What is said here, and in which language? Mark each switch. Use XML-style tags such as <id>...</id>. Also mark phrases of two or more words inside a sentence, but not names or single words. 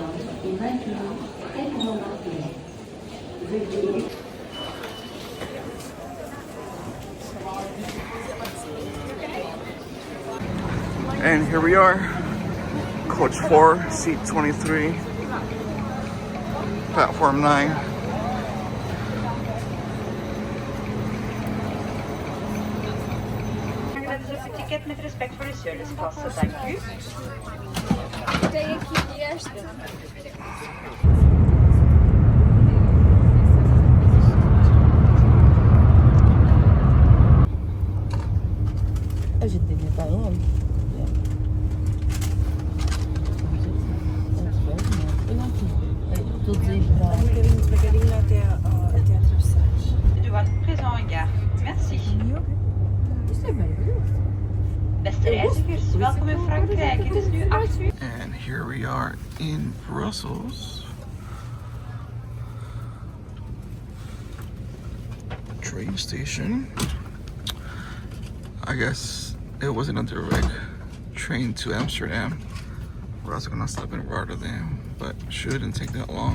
<en>And here we are, coach 4, seat 23, platform 9.</en> <nl>Ticket met respect voor de serviceklasse, dank u.</nl> <pt>A gente devia estar longe. Devagarinho até atravessar.</pt> <nl>U was</nl> <fr>présent en gare. Merci.</fr> <pt>Isto é maravilhoso.</pt> <nl>Beste reizigers, welkom in Frankrijk. Het is nu 8 uur.</nl> <en>And here we are in Brussels. Train station. I guess it wasn't a direct train to Amsterdam. We're also gonna stop in Rotterdam, but shouldn't take that long.</en>